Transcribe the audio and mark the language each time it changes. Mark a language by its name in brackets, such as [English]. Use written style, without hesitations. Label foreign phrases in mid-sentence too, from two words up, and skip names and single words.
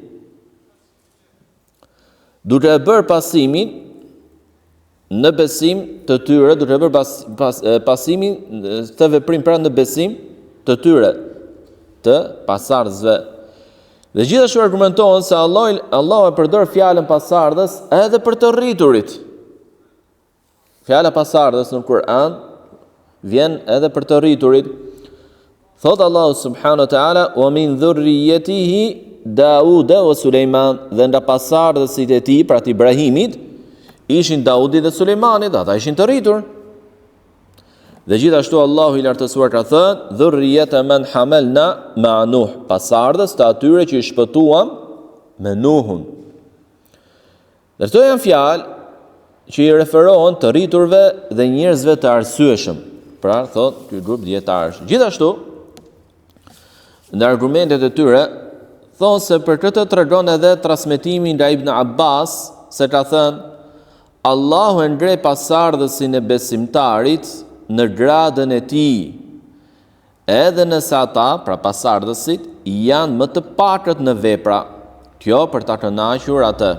[Albanian] Duke e bërë pasimin në besim të tyre, duke e bërë pasimin të veprim pra në besim të tyre, të pasardhësve. Dhe gjithashtu argumentohen se Allah e përdor fjalën pasardhës edhe për të rriturit. Fjala pasardhës në Kur'an vjen edhe për të rriturit. [Arabic] Thot الله سبحانه وتعالى ومن ذريته داود وسليمان. [Albanian] Dhe nga pasardhësit e tij, pra të Ibrahimit, ishin Daudi dhe Sulejmani, dhe ata ishin të rritur. Dhe gjithashtu Allahu I lartësuar ka thënë: [Arabic] ذرية من حملنا مع نوح. [Albanian] Pasardhës të atyre që I shpëtuam me Nuhun. Dhe këto janë fjalë që i referohen të rriturve dhe njerëzve të arsyeshëm. Pra, thot ky grup dietarësh. Gjithashtu, në argumentet e tyre, thonë se për këtë tregon edhe transmetimi nga Ibn Abbas, se ka thënë, Allahu e ngre pasardhësin e besimtarit në gradën e tij, edhe nëse ata, pra pasardhësit, janë më të pakët në vepra, kjo për ta kënaqur atë.